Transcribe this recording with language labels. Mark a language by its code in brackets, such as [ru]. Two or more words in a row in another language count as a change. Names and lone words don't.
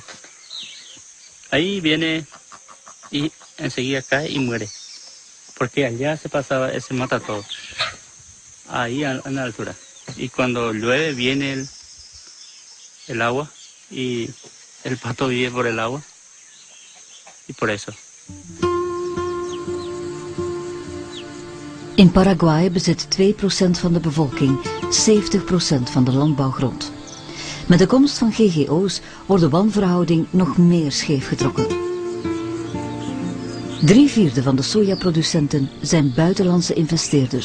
[es] Ahí viene y enseguida cae y muere. Porque allá se pasaba, se mata todo. Ahí en la altura. Y cuando llueve viene el agua y el pato vive por el agua. Y por eso. [nl] In Paraguay bezit 2% van de bevolking 70% van de landbouwgrond. Met de komst van GGO's wordt de wanverhouding nog meer scheef getrokken. 3/4 van de sojaproducenten zijn buitenlandse investeerders.